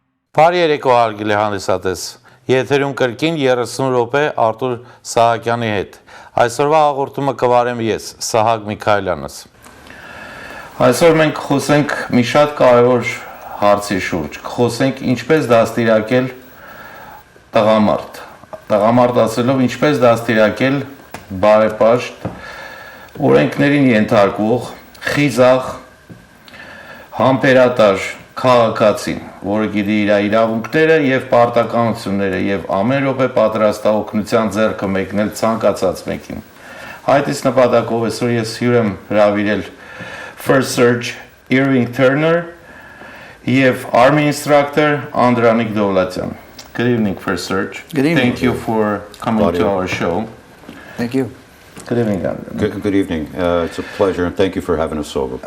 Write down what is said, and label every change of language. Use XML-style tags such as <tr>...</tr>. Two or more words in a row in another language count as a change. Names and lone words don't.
<hy>Բարի երեկո հարգելի հանդիսատես։ Եթերում կրկին 30 րոպե Arthur Sahakyan-ի հետ։ Այսօրվա հաղորդումը կվարեմ ես, Sahak Mikaelianս։ Այսօր մենք խոսենք մի շատ կարևոր հարցի շուրջ։ Խոսենք ինչպես դաստիարակել տղամարդ։ Տղամարդ ասելով ինչպես դաստիարակել բարեպաշտ, օրենքներին ենթարկվող, խիզախ, համբերատար քաղաքացին, որը գիտի իր իրավունքները եւ պարտականությունները եւ ամեն րոպե պատրաստ է օգնության ձեռքը մեկնել ցանկացած մեկին։ Այդ իսկ նպատակով այսօր ես հյուր եմ հրավիրել First Search Ervin եւ</hy> <en>Army Instructor</en> <hy>Andranik Dovlatian.</hy> <en>Good evening, First Search. Good evening. Thank you for coming to our show. Thank you. Good evening, Andranik. Good evening. It's a pleasure, and thank you for having us over.</en>